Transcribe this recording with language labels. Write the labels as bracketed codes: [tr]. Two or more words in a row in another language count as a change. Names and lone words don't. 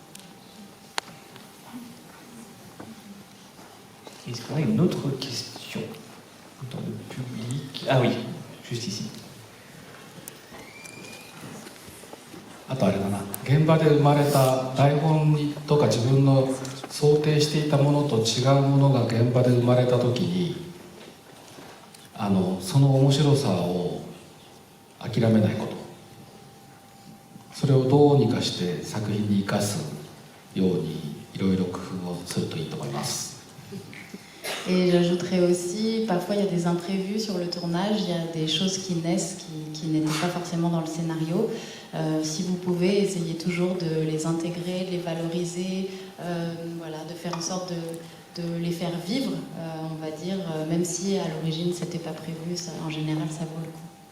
[fr] Est-ce qu'on a une autre question dans le public? Ah oui, juste ici. [ja] あとあれだな、現場で生まれた台本とか自分の想定していたものと違うものが現場で生まれた時にその面白さを諦めないこと、それをどうにかして作品に生かすようにいろいろ工夫をするといいと思います。 [fr] Et j'ajouterais aussi, parfois il y a des imprévus sur le tournage, il y a des choses qui naissent qui n'étaient pas forcément dans le scénario. Si vous pouvez, essayez toujours de les intégrer, de les valoriser, voilà, de faire en sorte de les faire vivre, on va dire, même si à l'origine c'était pas prévu, ça, en général ça vaut le coup.